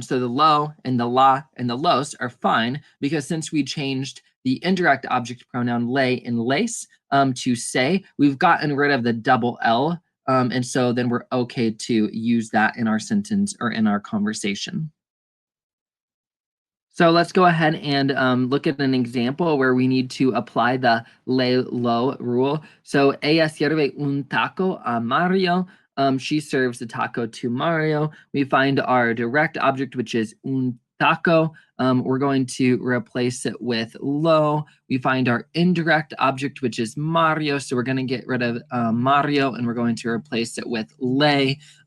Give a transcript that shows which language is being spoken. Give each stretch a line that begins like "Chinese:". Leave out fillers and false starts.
English: So the lo and the la and the los are fine because since we changed the indirect object pronoun lay and lace to say, we've gotten rid of the double L. And so then we're okay to use that in our sentence or in our conversation. So let's go ahead and look at an example where we need to apply the lay low rule.
Spanish: So ella sirve un taco a Mario.
English: She serves a taco to Mario. We find our direct object, which is un taco. We're going to replace it with lo. We find our indirect object, which is Mario. So we're going to get rid of Mario and we're going to replace it with lay.